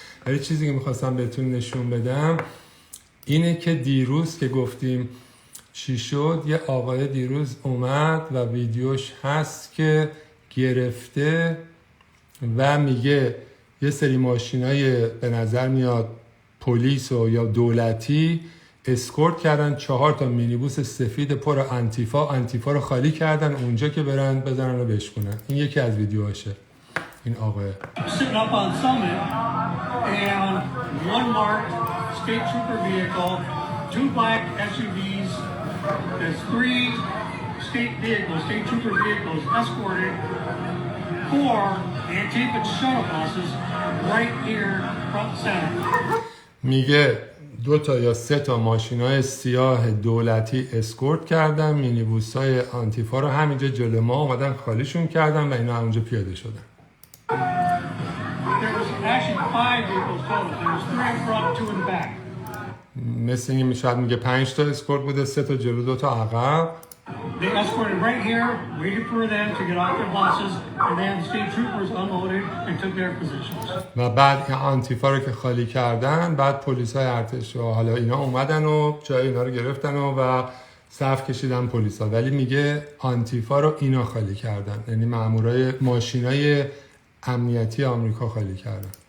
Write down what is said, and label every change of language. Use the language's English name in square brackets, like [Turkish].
[Persian] ولی چیزی که می‌خواستم بهتون نشون بدم اینه که دیروز که گفتیم چی شد، یه آقای دیروز اومد و ویدیوش هست که گرفته و میگه یه سری ماشینای به نظر میاد پلیس و یا دولتی اسکورت کردن 4 تا مینیبوس سفید پر آنتیفا رو خالی کردن اونجا که برن بزنن و بشکنن. این یکی از ویدیوهاشه. این آقای [English] sitting up on Summit and one marked state trooper vehicle, 2 black SUVs, there's 3 state trooper vehicles escorted 4 Antifa shuttle buses right here front center. [Persian] میگه 2 تا یا 3 تا ماشینای سیاه دولتی اسکورت کردن مینیبوسای آنتیفا رو همینجا جلو ما اومدن خالیشون کردن و اینا همونجا پیاده شدن. [English] There was actually 5 vehicles total. There was 3 in front, 2 in the back. [Persian] مثل اینکه شاید میگه 5 تا اسکورت بوده، 3 تا جلو 2 تا عقب. [English] They escorted right here, waited for them to get off their buses, and then the state troopers unloaded and took their positions. [Persian] و بعد آنتیفا رو که خالی کردن، بعد پلیسای ارتش و حالا اینا اومدن و جای اینا رو گرفتن و صف کشیدن پلیسا، ولی میگه آنتیفا رو اینا خالی کردن، یعنی مامورای ماشینای امنیتی آمریکا خالی کردن.